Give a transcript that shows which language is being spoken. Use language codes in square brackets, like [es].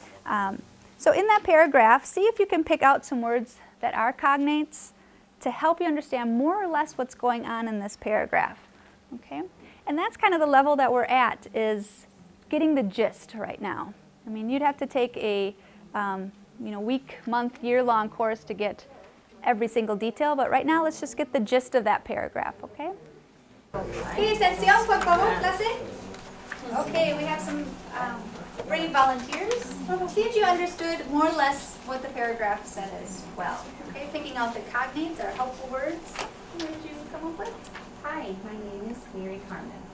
[en] So in that paragraph, see if you can pick out some words that are cognates to help you understand more or less what's going on in this paragraph. Okay? And that's kind of the level that we're at, is getting the gist right now. I mean, you'd have to take a week, month, year-long course to get every single detail, but right now let's just get the gist of that paragraph, okay? [es] Okay, atención, por favor, clase. [en] Okay, we have some brave volunteers. See if you understood more or less what the paragraph said as well. Okay, picking out the cognates or helpful words. What did you come up with? Hi, my name is Mary Carmen.